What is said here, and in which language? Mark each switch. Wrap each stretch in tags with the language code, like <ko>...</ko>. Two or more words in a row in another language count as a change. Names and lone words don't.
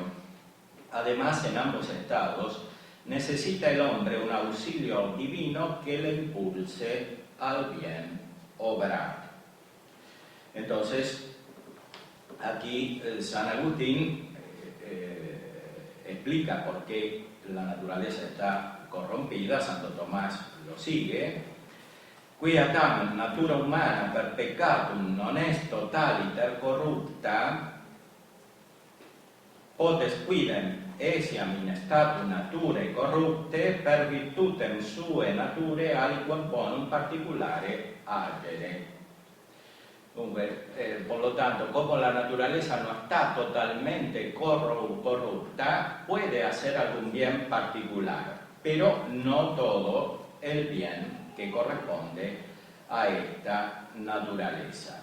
<es>Además, en ambos estados, necesita el hombre un auxilio divino que le impulse al bien obrar. Entonces, aquí San Agustín explica por qué la naturaleza está corrompida. Santo Tomás lo sigue.</es> <la>Quia tam natura humana per peccatum non est totaliter corrupta, potes quidem essiam in statu naturae corrupte per virtutem sue nature aliquam bonum particulare agere.</la> <es>Por lo tanto, como la naturaleza no está totalmente corrupta, puede hacer algún bien particular, pero no todo el bien que corresponde a esta naturaleza.</es>